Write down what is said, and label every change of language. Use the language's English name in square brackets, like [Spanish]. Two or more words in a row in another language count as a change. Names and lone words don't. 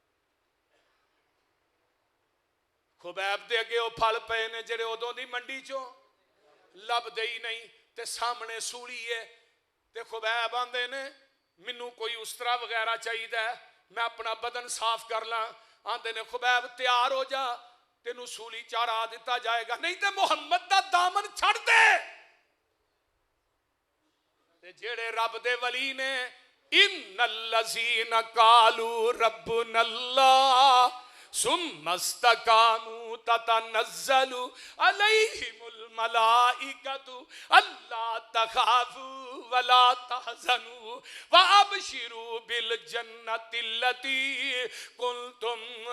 [Punjabi] خبیب دے اگے او فل پئے نے جیڑے اودوں دی منڈی چوں لبھدے ہی نہیں، تے سامنے سولی ہے. تے خبیب آندے نے مینوں کوئی استرا وغیرہ چاہیے، میں اپنا بدن صاف کر لاں. آندے نے خبیب تیار ہو جا تینوں سولی چڑھا دیتا جائے گا نہیں تے محمد دا دامن چھڑ دے تے جیڑے رب دے ولی نے [Arabic] ان الذین قالوا ربنا اللہ ثم استقاموا تتنزل علیہم الملائکۃ الا تخافوا ولا تحزنوا وابشروا بالجنۃ التی کنتم